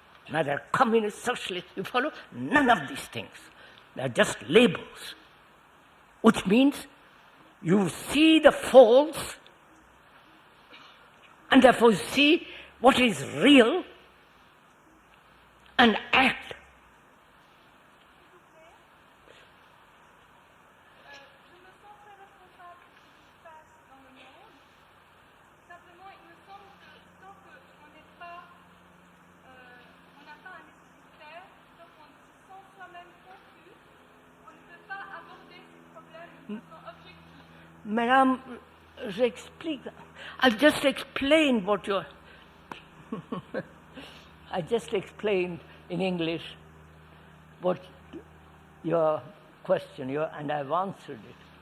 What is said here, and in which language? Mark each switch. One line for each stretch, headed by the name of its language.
English: Neither communist, socialist, you follow? None of these things. They're just labels, which means you see the false and therefore see what is real and act.
French: Je me sens très responsable de ce qui se passe dans le monde. Simplement, il me semble que tant qu'on n'est pas, on n'a pas un esprit clair, tant qu'on se sent soi-même confus, on ne peut pas aborder ces problèmes de façon objective. Madame, j'explique.
English: I just explained what you're... I just explained in English what your question, and I've answered it.